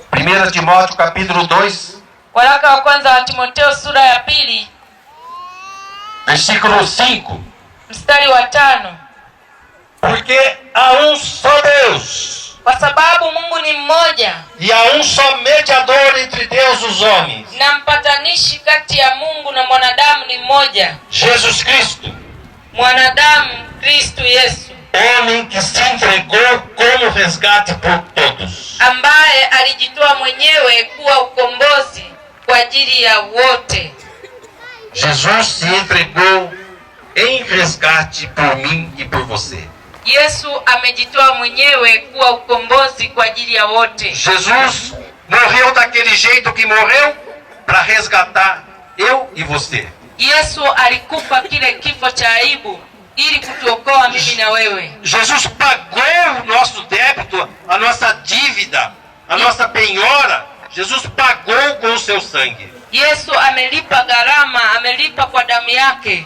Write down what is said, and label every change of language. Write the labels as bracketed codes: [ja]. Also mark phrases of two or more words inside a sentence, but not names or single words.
[pt] 1 Timóteo capítulo 2, [sw] Waraka wa kwanza wa Timotheo sura ya 2 [pt] versículo 5. [sw] mstari wa 5. [pt] Porque há um só Deus, [sw] Kwa sababu Mungu ni mmoja [pt] e há um só mediador entre Deus e os homens, [sw] na mpatanishi kati ya Mungu na mwanadamu ni mmoja, [pt] Jesus Cristo, [sw] mwanadamu Kristo Yesu, [pt] homem que se entregou como resgate por todos. [sw] ambaye alijitoa mwenyewe kuwa ukombozi kwa ajili ya wote. [pt] Jesus se entregou em resgate por mim e por você. [sw] Yesu amejitoa mwenyewe kuwa ukombozi kwa ajili ya wote. [pt] Jesus morreu daquele jeito que morreu para resgatar eu e você. [sw] Yesu alikufa kile kifo cha aibu ili kutuokoa mimi na wewe. [pt] Jesus pagou o nosso débito, a nossa dívida, a nossa penhora. Jesus pagou com o seu sangue. [sw] Yesu amelipa gharama, amelipa kwa damu yake.